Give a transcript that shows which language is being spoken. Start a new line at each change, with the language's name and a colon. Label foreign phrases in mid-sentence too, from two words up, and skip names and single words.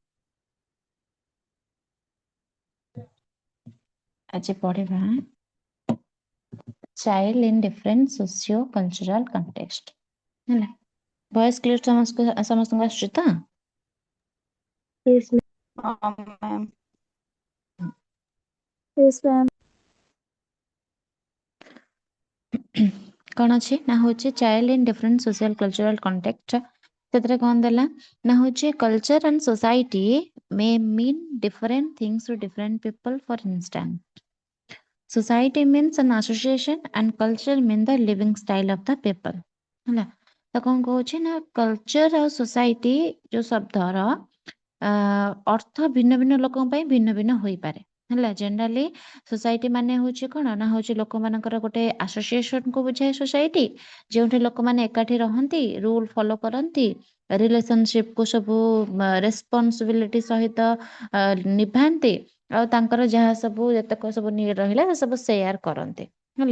Odia: ଆଜି ପଢିବା
English: child in different socio cultural context ହେଲା। voice clear
Odia: ସମସ୍ତଙ୍କୁ ଆସୁଛି ତ?
English: Yes, ma'am. ma'am. Yes, ma'am.
Odia: କଣ ଅଛି ନା ହଉଛି
English: child in different social cultural context.
Odia: ସେଥିରେ କଣ ଦେଲା ନା ହଉଛି
English: culture and society may mean different things to different people. for instance, society means an association and culture mean the living style of the people ହେଲା।
Odia: ତ କଣ କହୁଛି ନା କଲଚର ଆଉ ସୋସାଇଟି ଯୋଉ ଶବ୍ଦର ଅର୍ଥ ଭିନ୍ନ ଭିନ୍ନ ଲୋକଙ୍କ ପାଇଁ ଭିନ୍ନ ଭିନ୍ନ ହୋଇପାରେ ହେଲା।
English: generally society
Odia: ମାନେ ହଉଛି କଣ ନା ହଉଛି ଲୋକମାନଙ୍କର ଗୋଟେ ଆସୋସିଏସନ କୁ ବୁଝାଏ ସୋସାଇଟି, ଯେଉଁଠି ଲୋକମାନେ ଏକାଠି ରହନ୍ତି,
English: rule follow
Odia: କରନ୍ତି, ରିଲେସନସିପ କୁ ସବୁ ରେସ୍ପନ୍ସିବିଲିଟି ସହିତ ନିଭାନ୍ତି, ଆଉ ତାଙ୍କର ଯାହା ସବୁ ଯେତେକ ସବୁ ରହିଲା ସେ ସବୁ ସେୟାର କରନ୍ତି ହେଲା।